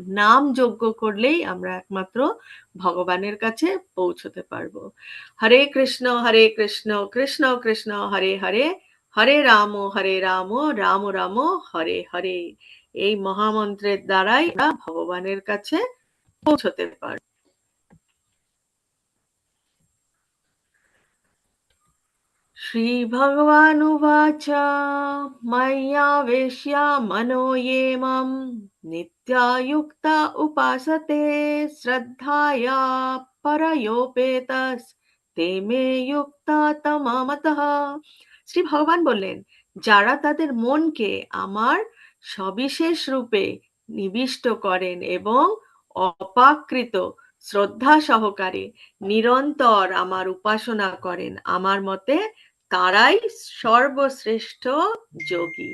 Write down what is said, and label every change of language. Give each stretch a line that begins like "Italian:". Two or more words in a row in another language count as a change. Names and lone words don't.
Bangla: নাম যজ্ঞ করলেই আমরা একমাত্র ভগবানের কাছে পৌঁছতে পারবো।
Sanskrit: হরে কৃষ্ণ কৃষ্ণ কৃষ্ণ হরে হরে, হরে রাম রাম রাম হরে হরে।
Bangla: এই মহামন্ত্রের দ্বারাই আমরা ভগবানের কাছে পৌঁছতে পারবো।
Sanskrit: श्रीभगवानुवाच मय्यावेश्य मनो ये मम नित्यायुक्ता उपासते श्रद्धया परयोपेतस्ते मे युक्ता तममतः।
Bangla: শ্রী ভগবান বললেন, যারা তাদের মনকে আমার সবিশেষ রূপে নিবিষ্ট করেন এবং অপাকৃত শ্রদ্ধা সহকারে নিরন্তর আমার উপাসনা করেন, আমার মতে তারাই সর্বশ্রেষ্ঠ যোগী।